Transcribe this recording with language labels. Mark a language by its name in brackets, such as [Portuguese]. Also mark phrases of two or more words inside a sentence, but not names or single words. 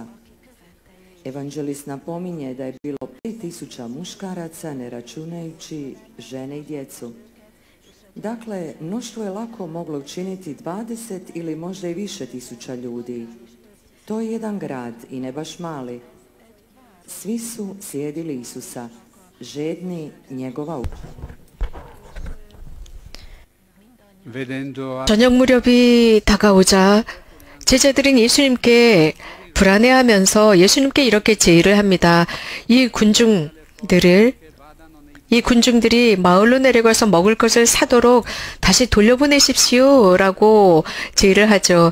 [Croatian] Evanđelist napominje da je bilo 5.000 muškaraca, ne računajući žene i djecu. Dakle, mnoštvo je lako moglo učiniti 20 ili možda i više tisuća ljudi. To je jedan grad i ne baš mali. Svi su slijedili Isusa, žedni njegova učenja. [Korean] 저녁 무렵이 다가오자 제자들은 예수님께 불안해하면서 예수님께 이렇게 제의를 합니다. 이 군중들이 마을로 내려가서 먹을 것을 사도록 다시 돌려보내십시오 라고 제의를 하죠.